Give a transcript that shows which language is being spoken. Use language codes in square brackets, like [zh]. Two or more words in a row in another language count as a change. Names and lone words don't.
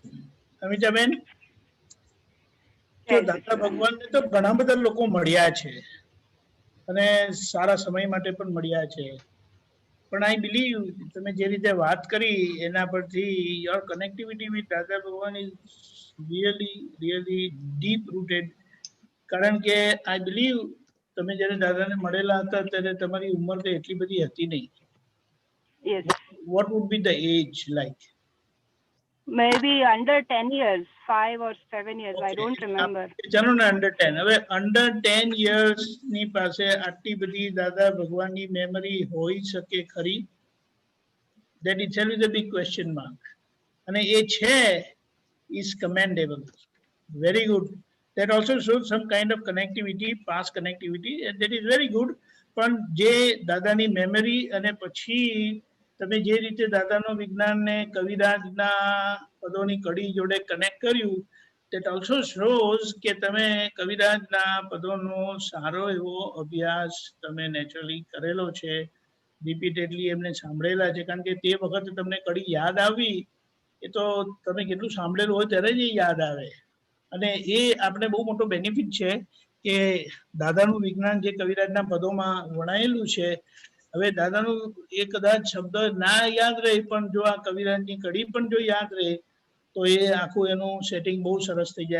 [gu] અમિતાબેન, દાદા ભગવાનને તો ઘણા બધા લોકો મળ્યા છે અને સારા સમય માટે પણ મળ્યા છે, પણ [en] I believe [gu] તમે જે રીતે વાત કરી એના પરથી [en] your connectivity with Dada Bhagwan is really deep rooted. [gu] કારણ કે [en] I believe [gu] તમે જયારે દાદાને મળેલા હતા ત્યારે તમારી ઉંમર તો એટલી બધી હતી નહીં. [en] What would be the age like? Maybe under 10 years, 5 or 7 years, okay. I don't remember. [gu] ચાલો ને [en] under 10. [gu] હવે [en] under 10 years [gu] ની પાસે આટલી બધી દાદા ભગવાનની મેમરી હોઈ શકે ખરી? [en] That itself is a big question mark. [gu] અને એ છે [en] is commendable. Very good. That also shows some kind of connectivity, past connectivity, and that is very good. [gu] પણ જે દાદાની મેમરી અને પછી તમે જે રીતે દાદાનો વિજ્ઞાનને કવિરાજના પદોની કડી જોડે કનેક્ટ કર્યું, [en] that also shows [gu] કે તમે કવિરાજના પદોનો સારો એવો અભ્યાસ તમે નેચરલી કરેલો છે, રિપીટેડલી એમને સાંભળેલા છે. કારણ કે તે વખતે તમને કડી યાદ આવી એ તો તમે કેટલું સાંભળેલું હોય ત્યારે જ એ યાદ આવે. અને એ આપણે બહુ મોટો બેનિફિટ છે કે દાદાનું વિજ્ઞાન જે કવિરાજના પદોમાં વણાયેલું છે, હવે દાદાનું એ કદાચ શબ્દ ના યાદ રહે પણ જો આ કવિરાજની કડી પણ જો યાદ રહે તો એ આખું એનું સેટિંગ બહુ સરસ થઈ જાય.